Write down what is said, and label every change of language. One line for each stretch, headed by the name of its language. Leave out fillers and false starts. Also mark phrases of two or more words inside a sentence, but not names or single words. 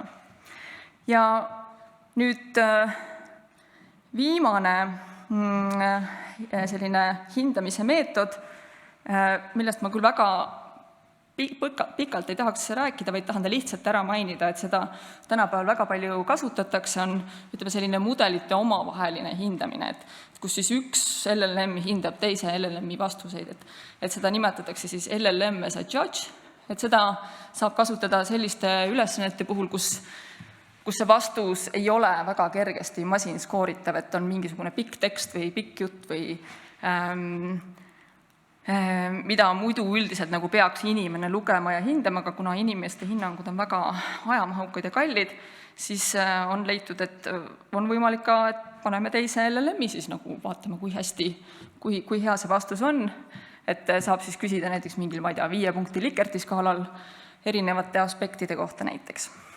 Estonian: Ja nüüd viimane selline hindamise meetod, millest ma küll väga pikalt ei tahaks rääkida, vaid tahan ta lihtsalt ära mainida, et seda tänapäeval väga palju kasutatakse, on selline mudelite omavaheline hindamine, kus siis üks LLM hindab teise LLM-i vastuseid, et seda nimetatakse siis
English: LLM as a judge,
Estonian: et seda saab kasutada selliste ülesannete puhul, kus see vastus ei ole väga kergesti masinskooritav, et on mingisugune pikk tekst või pikk jutt või mida muidu üldiselt nagu peaks inimene lugema ja hindama, aga kuna inimeste hinnangud on väga ajamahukad ja kallid, siis on leitud, et on võimalik ka, et paneme teise LLM-i, siis nagu vaatame, kui hea see vastus on, et saab siis küsida näiteks mingil, 5 punkti Likkerti skaalal erinevate aspektide kohta näiteks.